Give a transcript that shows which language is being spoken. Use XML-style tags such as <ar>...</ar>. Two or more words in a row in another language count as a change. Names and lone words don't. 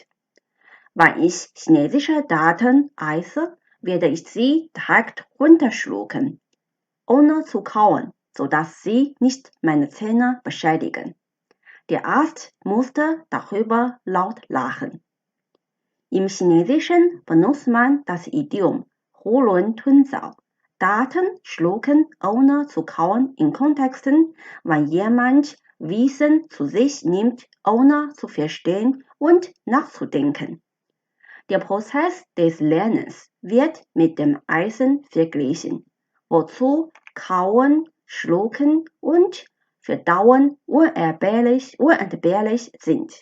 <de>Wenn ich chinesische Daten esse, werde ich sie direkt runterschlucken, ohne zu kauen, sodass sie nicht meine Zähne beschädigen. Der Arzt musste darüber laut lachen. Im Chinesischen benutzt man das Idiom</de> <zh>囫囵吞枣,</zh> <de>Daten schlucken ohne zu kauen in Kontexten, wenn jemand Wissen zu sich nimmt, ohne zu verstehen und nachzudenken. Der Prozess des Lernens wird mit dem Essen verglichen, wozu Kauen, Schlucken und Verdauen unentbehrlich sind.</de>